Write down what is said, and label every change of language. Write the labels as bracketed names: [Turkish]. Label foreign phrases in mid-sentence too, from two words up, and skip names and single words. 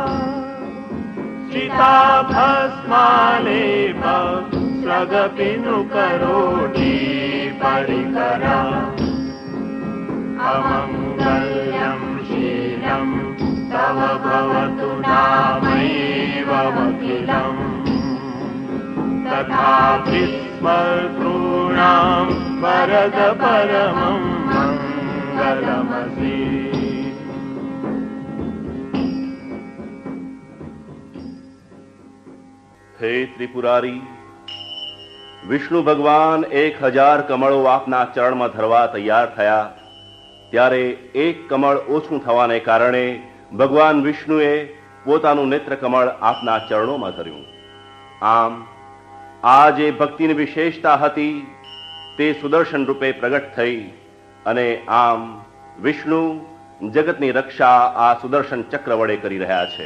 [Sanskrit] चिता भस्मालेप स्रगपिनुकरोटी परिकरा अमङ्गल्यं शीलं तव भवतु नामैवमखिलम् तथापि स्मर्तॄणां वरद परमं मङ्गलमसि हे त्रिपुरारी, [Gujarati] વિષ્ણુ ભગવાન 1000 કમળો આપના ચરણમાં ધરવા તૈયાર થયા ત્યારે એક કમળ ઓછું થવાને કારણે ભગવાન વિષ્ણુએ પોતાનું નેત્ર કમળ આપના ચરણોમાં ધર્યું. આમ આ જે ભક્તિની વિશેષતા હતી તે સુદર્શન રૂપે પ્રગટ થઈ અને આમ વિષ્ણુ જગતની રક્ષા આ સુદર્શન ચક્ર વડે કરી રહ્યા છે.